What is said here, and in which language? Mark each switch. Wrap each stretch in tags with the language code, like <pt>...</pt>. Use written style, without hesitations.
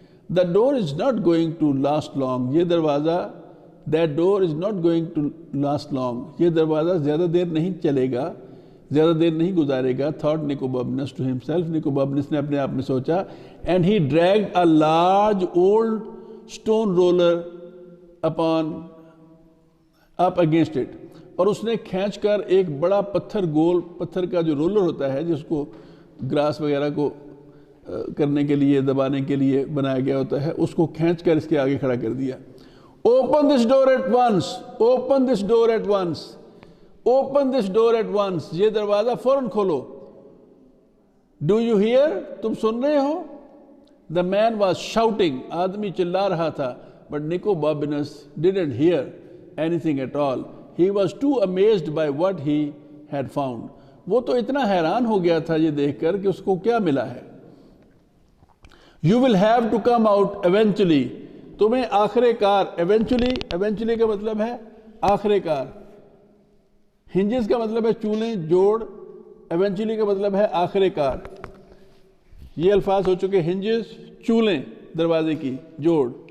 <en>The door is not going to last long.</en> <hi>ये दरवाज़ा,</hi> <en>that door is not going to last long.</en> <hi>ये दरवाज़ा ज़्यादा देर नहीं चलेगा, ज़्यादा देर नहीं गुजारेगा.</hi> <en>Thought Nicobobnus to himself.</en> <hi>निकोबोबनस ने अपने आप में सोचा.</hi> <en>And he dragged a large old stone roller up against it.</en> <hi>और उसने खींचकर एक बड़ा पत्थर, गोल पत्थर का जो रोलर होता है जिसको ग्रास वगैरह को करने के लिए, दबाने के लिए बनाया गया होता है, उसको खींचकर इसके आगे खड़ा कर दिया.</hi> <en>Open this door at once. Open this door at once. Open this door at once.</en> <hi>ये दरवाजा फौरन खोलो.</hi> <en>Do you hear?</en> <hi>तुम सुन रहे हो?</hi> <en>The man was shouting.</en> <hi>आदमी चिल्ला रहा था.</hi> <en>But Nicobobnus didn't hear anything at all. He was too amazed by what he had found.</en> <hi>वो तो इतना हैरान हो गया था ये देखकर कि उसको क्या मिला है.</hi> <en>You will have to come out eventually.</en> <hi>तुम्हें आखिरकार, eventually का मतलब है आखिरकार. hinges का मतलब है चूलें, जोड़. eventually का मतलब है आखिरकार. ये अल्फाज हो चुके hinges, चूलें दरवाजे की, जोड़.</hi>